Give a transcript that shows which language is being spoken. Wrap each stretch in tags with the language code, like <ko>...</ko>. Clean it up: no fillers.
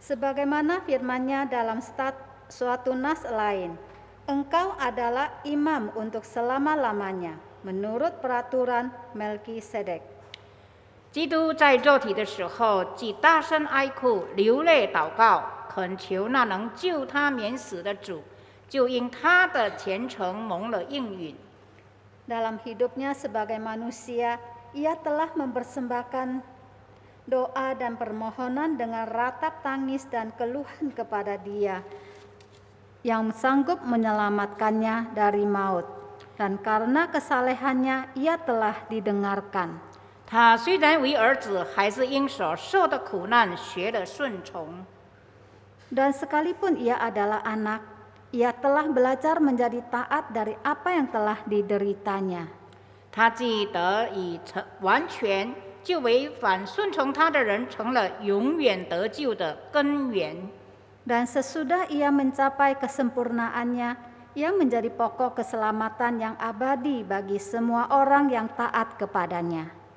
<id>Sebagaimana firman-Nya dalam suatu nas lain, "Engkau adalah imam untuk selama-lamanya, menurut peraturan Melkisedek."</id> <zh>基督在肉体的时候，既大声哀哭、流泪祷告，恳求那能救他免死的主，就因他的虔诚蒙了应允。</zh> <id>Dalam hidupnya sebagai manusia, ia telah mempersembahkan doa dan permohonan dengan ratap tangis dan keluhan kepada Dia yang sanggup menyelamatkannya dari maut. Dan karena kesalehannya, ia telah didengarkan.</id> <zh>他虽然为儿子，还是因所受的苦难学了顺从。</zh> <id>Dan sekalipun ia adalah anak, ia telah belajar menjadi taat dari apa yang telah dideritanya.</id> <zh>他既得以完全，就为反顺从他的人成了永远得救的根源。</zh> <id>Dan sesudah ia mencapai kesempurnaannya, ia menjadi pokok keselamatan yang abadi bagi semua orang yang taat kepadanya.</id>